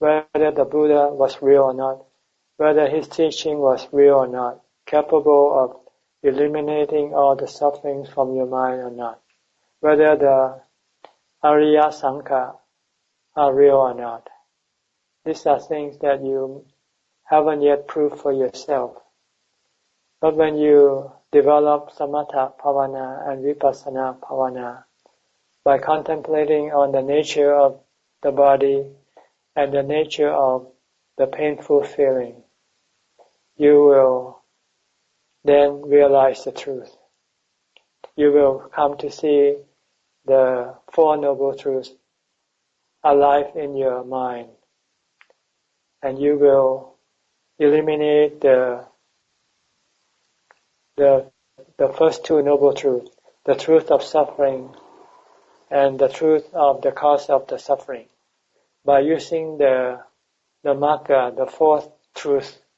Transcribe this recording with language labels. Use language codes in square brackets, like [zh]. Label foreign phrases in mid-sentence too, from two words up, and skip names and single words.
[en] whether the Buddha was real or not, whether his teaching was real or not, capable of eliminating all the sufferings from your mind or not, whether the [pi] Ariya Sankhya [en] are real or not. These are things that you haven't yet proved for yourself. But when you develop [pi] samatha bhavana [en] and [pi] vipassana bhavana, [en] by contemplating on the nature of the body and the nature of the painful feeling, you will then realize the truth. You will come to see the Four Noble Truths alive in your mind, and you will eliminate the first two Noble Truths, the truth of suffering and the truth of the cause of the suffering, by using the Magga, the fourth truth.